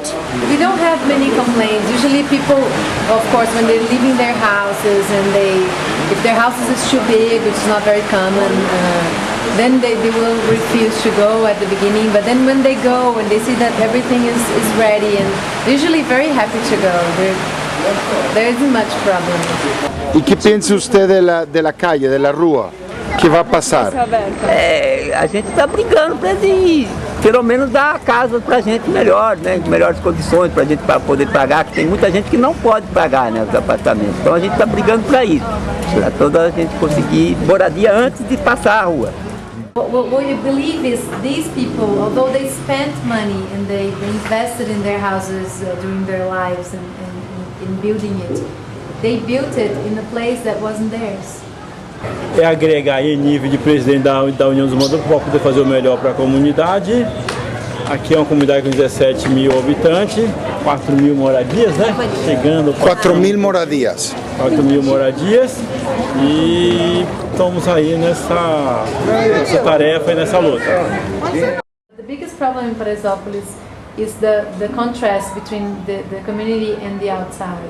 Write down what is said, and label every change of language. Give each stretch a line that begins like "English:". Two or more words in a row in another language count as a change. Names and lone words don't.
English: We don't have many complaints. Usually people, of course, when they're leaving their houses and if their houses is too big, which is not very common, then they will refuse to go at the beginning. But then when they go and they see that everything is ready, and they're usually very happy to go. There isn't much problem.
Portuguese: E que pensa você
Spanish: de la calle,
Portuguese: de la rua, que vai passar? A gente está brigando para ele, pelo menos dar a casa para a gente melhor, né? Melhores condições para a gente poder pagar, que tem muita gente que não pode pagar, né, os apartamentos. Então a gente está brigando para isso, para toda a gente conseguir moradia antes de passar a rua.
English: What we believe is these people, although they spent money and they invested in their houses during their lives and in building it, they built it in a place that wasn't theirs.
Portuguese: É agregar em nível de presidente da União dos Moradores para poder fazer o melhor para a comunidade. Aqui é uma comunidade com 17 mil habitantes, 4 mil moradias, né? Chegando 4 mil moradias. 4 mil moradias e estamos aí nessa tarefa e nessa luta.
English: The biggest problem in Paraisópolis is the contrast between the community and the outside.